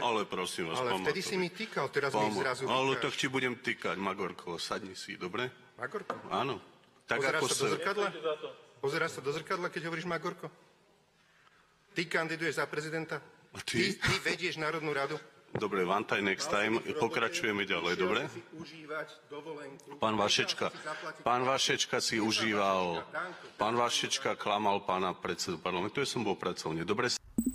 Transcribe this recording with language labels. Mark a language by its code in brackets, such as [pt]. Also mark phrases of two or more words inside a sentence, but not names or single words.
[sk] vy, ale prosím vás, Ale pán vtedy si mi Matovič. týkal, teraz mi ich zrazu Ale vykáš. tak ti budem týkať, Magorko, sadni si, dobre? Magorko? Áno. Tak Pozeráš ako sa do zrkadla? Pozeráš sa do zrkadla, keď hovoríš Magorko? Ty kandiduješ za prezidenta? A ty? Ty vedieš Národnú radu? Dobre, [en] one time, next time, [sk] pokračujeme ďalej, dobre? Pán Vašečka si užíval, pán Vašečka klamal pána predsedu parlamentu, ja som bol pracovne. Dobre,